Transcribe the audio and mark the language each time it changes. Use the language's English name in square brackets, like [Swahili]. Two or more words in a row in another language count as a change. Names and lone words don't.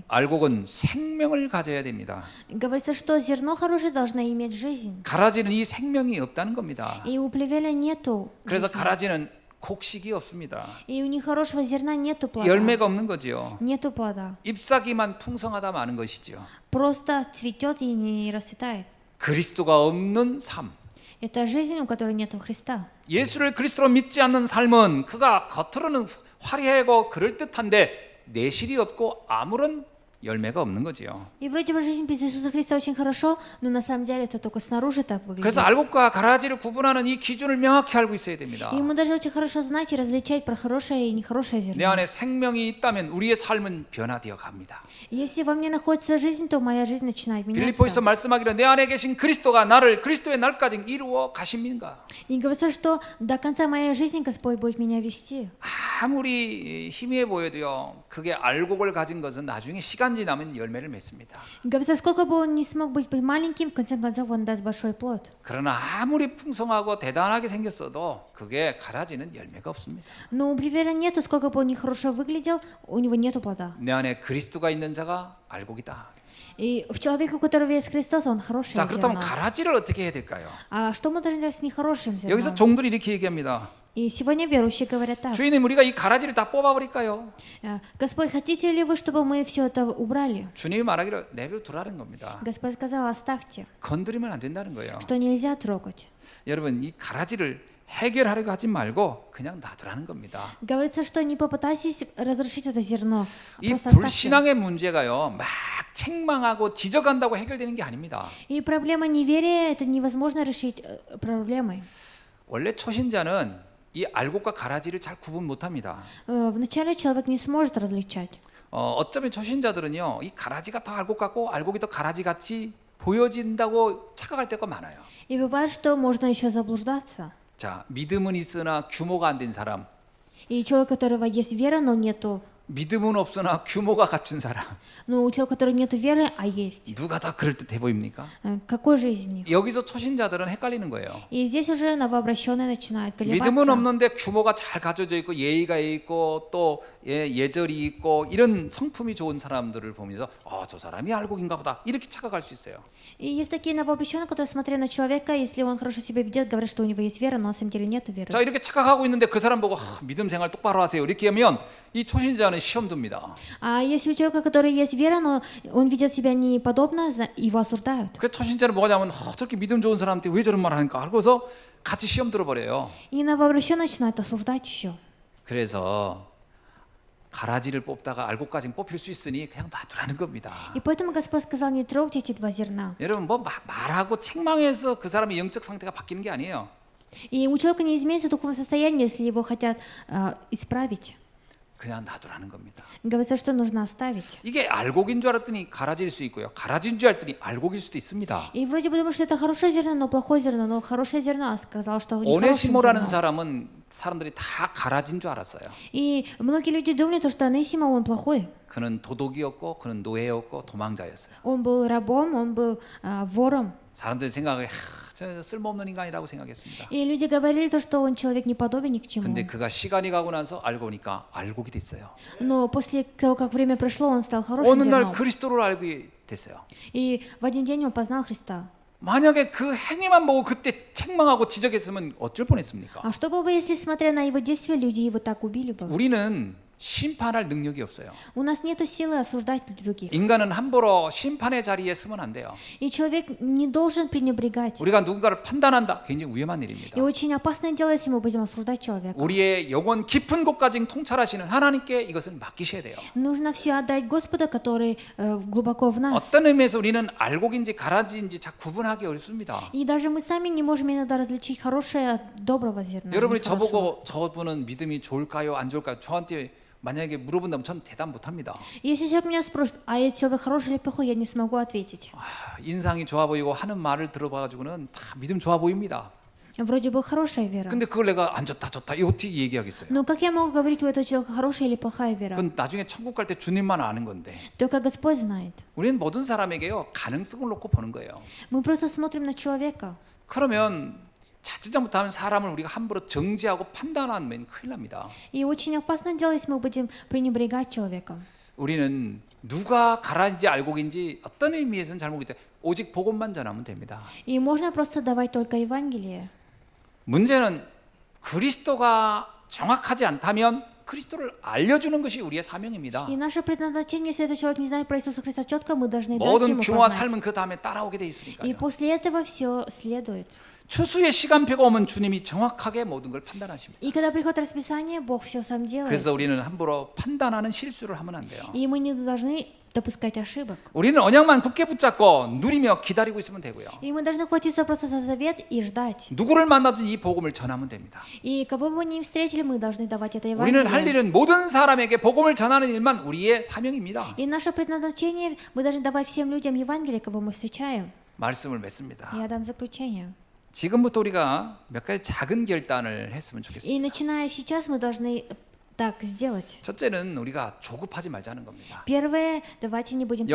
[Korean] 알곡은 생명을 가져야 됩니다. [Russian] Говорится, что зерно хорошее должно иметь жизнь. [Korean] 가라지는 이 생명이 없다는 겁니다. [Russian] И у плевеля нету [Korean] 그래서 [Russian] жизни. [Korean] 가라지는 곡식이 없습니다. [Russian] И у нехорошего зерна нету плода. [Korean] 열매가 없는 거지요. [Russian] Нету плода. [Korean] 잎사귀만 풍성하다 마는 것이지요. [Russian] Просто цветет и не расцветает. [Korean] 그리스도가 없는 삶. [Russian] Это жизнь, у которой нету Христа. [Korean] 예수를 그리스도로 믿지 않는 삶은 그가 겉으로는 화려하고 그럴듯한데 내실이 없고 아무런 열매가 없는 거지요. [Russian] И вроде бы жизнь без Иисуса Христа очень хорошо, но на самом деле это только снаружи так [Korean] 그래서 [Russian] выглядит. [Korean] 알곡과 가라지를 구분하는 이 기준을 명확히 알고 있어야 됩니다. [Russian] И мы должны очень хорошо знать и различать про хорошее и нехорошее [Korean] 내 [Russian] зерно. [Korean] 안에 생명이 있다면 우리의 삶은 변화되어 갑니다. [Russian] Если во мне находится жизнь, то моя жизнь начинает [Korean] 빌립보에서 [Russian] меняться. [Korean] 말씀하기를 내 안에 계신 그리스도가 나를 그리스도의 날까지 이루어 가십니까? [Russian] И говорится, что до конца моей жизни Господь будет меня вести. [Korean] 아무리 희미해 보여도요. 그게 알곡을 가진 것은 나중에 시간 지나면 열매를 맺습니다. [Russian] Говорится, сколько бы он не смог быть маленьким, в конце концов он даст большой плод. [Korean] 그러나 아무리 풍성하고 대단하게 생겼어도 그게 가라지는 열매가 없습니다. [Russian] Но у плевеля нету, сколько бы он нехорошо выглядел, у него нету плода. [Korean] 내 안에 그리스도가 있는 자가 알곡이다. [Russian] И в человеке, у которого есть Христос, он хороший [Korean] 자, 그렇다면 [Russian] зерно. [Korean] 가라지를 어떻게 해야 될까요? [Russian] А что мы должны делать с нехорошим [Korean] 여기서 [Russian] зерном? [Korean] 종들이 이렇게 얘기합니다. [Russian] И сегодня верующие говорят так. [Korean] 주인님, 우리가 이 가라지를 다 뽑아버릴까요? [Russian] Господь, хотите ли вы, чтобы мы все это убрали? [Korean] 주님이 말하기를 내버려두라는 겁니다. [Russian] Господь сказал, оставьте, [Korean] 건드리면 안 된다는 거예요. [Russian] что nельзя трогать. [Korean] 여러분, 이 가라지를 해결하려고 하지 말고 그냥 놔두라는 겁니다. [Russian] Говорится, что не попытайтесь разрушить это зерно, [Korean] 이 [Russian] просто оставьте. [Korean] 불신앙의 문제가요, 막 책망하고 지적한다고 해결되는 게 아닙니다. [Russian] И проблема неверия, это невозможно решить проблемой. [Korean] 원래 초신자는 이 알곡과 가라지를 잘 구분 못합니다. [Russian] Вначале человек не сможет различать. [Korean] 어쩌면 초신자들은요, 이 가라지가 더 알곡 같고 알곡이 더 가라지 같이 보여진다고 착각할 때가 많아요. [Russian] И бывает, что можно еще заблуждаться. [Korean] 자, 믿음은 있으나 규모가 안 된 사람, [Russian] И человек, у которого есть вера, но нету, [Korean] 믿음은 없으나 규모가 갖춘 사람, [Russian] но у человека, у которого нету веры, а есть. [Korean] 누가 더 그럴듯해 보입니까? [Russian] Какой же из них? [Korean] 여기서 초신자들은 헷갈리는 거예요. [Russian] И здесь уже новообращенные начинают [Korean] 믿음은 [Russian] колебаться. [Korean] 없는데 규모가 잘 갖춰져 있고 예의가 있고 또 예절이 있고 이런 성품이 좋은 사람들을 보면서 저 사람이 알곡인가 보다 이렇게 착각할 수 있어요. [Russian] И есть такие новообращенные, которые, смотря на человека, если он хорошо себя ведет, говорят, что у него есть вера, но на самом деле нету веры. [Korean] 자, 이렇게 착각하고 있는데 그 사람 보고 믿음 생활 똑바로 하세요 이렇게 하면 이 초신자는 시험 듭니다. [Russian] А если у человека, который есть вера, но он ведет себя неподобно, его осуждают. [Korean] 그래서 초신자는 뭐가 하냐면 저렇게 믿음 좋은 사람한테 왜 저런 말 하니까 그래서 같이 시험 들어버려요. [Russian] И новообращенные начинают осуждать еще. [Korean] 그래서 가라지를 뽑다가 알곡까지 뽑힐 수 있으니 그냥 놔두라는 겁니다. [Russian] И поэтому Господь сказал, не трогайте эти два зерна. [Korean] 여러분 뭐 말하고 책망해서 그 사람의 영적 상태가 바뀌는 게 아니에요. [Russian] И у человека не изменится духовное состояние, если его хотят исправить. [Korean] 그냥 놔두라는 겁니다. [Russian] Говорится, что нужно оставить. [Korean] 이게 알곡인 줄 알았더니 가라지일 수 있고요. 가라지인 줄 알았더니 알곡일 수도 있습니다. [Russian] И вроде бы думаю, что это хорошее зерно, но плохое зерно, но хорошее зерно сказал, что нехорошее [Korean] 오네시모라는 [Russian] зерно. [Korean] 사람은 사람들이 다 가라지인 줄 알았어요. [Russian] И многие люди думали, что Онесима, он плохой. [Korean] 그는 도둑이었고 그는 노예였고 도망자였어요. [Russian] Он был рабом, он был вором. [Korean] 사람들이 생각해 저 쓸모없는 인간이라고 생각했습니다. [Russian] И люди говорили, то, что он человек не подобен ни к чему. [Korean] 근데 그가 시간이 가고 나서 알고 보니까 알곡이 됐어요. [Russian] Но после того, как время прошло, он стал хорошим [Korean] 어느 날 [Russian] зерном. [Korean] 그리스도를 알게 됐어요. [Russian] И в один день он познал Христа. [Korean] 만약에 그 행위만 보고 그때 책망하고 지적했으면 어쩔 뻔했습니까? [Russian] А что было бы, если, смотря на его действия, люди его так убили бы? [Korean] 우리는 심판할 능력이 없어요. [Russian] У нас нет силы осуждать других. [Korean] 인간은 함부로 심판의 자리에 서면 안 돼요. [Russian] И человек не должен пренебрегать. [Korean] 우리가 누군가를 판단한다. 굉장히 위험한 일입니다. [Russian] И очень опасное дело, если мы будем осуждать человека. [Korean] 우리의 영혼 깊은 곳까지 통찰하시는 하나님께 이것은 맡기셔야 돼요. [Russian] Нужно все отдать Господу, который глубоко в нас. [Korean] 어떤 의미에서 우리는 알곡인지 가라지인지 잘 구분하기 어렵습니다. [Russian] И даже мы сами не можем иногда различить хорошее от доброго зерна. [Korean] 여러분이 [Russian] нехорошего. [Korean] 저보고 저분은 믿음이 좋을까요? 안 좋을까요? 저한테 만약에 물어본다면 전 대답 못합니다. [Russian] Если человек меня спросит, а этот человек хороший или плохой, я не смогу ответить. [Korean] 인상이 좋아 보이고 하는 말을 들어봐가지고는 다 믿음 좋아 보입니다. [Russian] Вроде бы хорошая вера. [Korean] 근데 그걸 내가 안 좋다 좋다 이거 어떻게 얘기하겠어요? [Russian] Но как я могу говорить, у этого человека хорошая или плохая вера? [Korean] 그건 나중에 천국 갈 때 주님만 아는 건데 [Russian] Только Господь знает. [Korean] 우리는 모든 사람에게요 가능성을 놓고 보는 거예요. [Russian] Мы просто смотрим на человека. [Korean] 그러면 자칫 잘못하면 사람을 우리가 함부로 정죄하고 판단하면 큰일 납니다. [Russian] И очень опасно дело, если мы будем пренебрегать человеком. [Korean] 우리는 누가 가라인지 알곡인지 어떤 의미에서는 잘 모르겠다. 오직 복음만 전하면 됩니다. [Russian] И можно просто давать только Евангелие. [Korean] 문제는 그리스도가 정확하지 않다면 그리스도를 알려주는 것이 우리의 사명입니다. [Russian] И наше предназначение, если этот человек не знает про Иисуса Христа четко, мы должны дать [Korean] 모든 [Russian] ему [Korean] 규모와 [Russian] познать. [Korean] 삶은 그 다음에 따라오게 돼 [Russian] И [Korean] 있으니까요. [Russian] после этого все следует. [Korean] 추수의 시간표가 오면 주님이 정확하게 모든 걸 판단하십니다. [Russian] И когда приходит расписание, Бог все сам делает. [Korean] 그래서 우리는 함부로 판단하는 실수를 하면 안 돼요. [Russian] И мы не должны допускать ошибок. [Korean] 우리는 언약만 굳게 붙잡고 누리며 기다리고 있으면 되고요. [Russian] И мы должны хватиться просто за завет и ждать. [Korean] 누구를 만나든 이 복음을 전하면 됩니다. [Russian] И кого бы мы ни встретили, мы должны давать это [Korean] 우리는 할 [Russian] Евангелие. [Korean] 일은 모든 사람에게 복음을 전하는 일만 우리의 사명입니다. [Russian] И наше предназначение, мы должны давать всем людям Евангелие, кого мы встречаем. [Korean] 말씀을 맺습니다. [Russian] Я дам заключение. [Korean] 지금부터 우리가 몇 가지 작은 결단을 했으면 좋겠습니다. [Russian] И начиная сейчас, мы должны так сделать. [Korean] 첫째는 우리가 조급하지 말자는 겁니다. [Russian] Первое, давайте не будем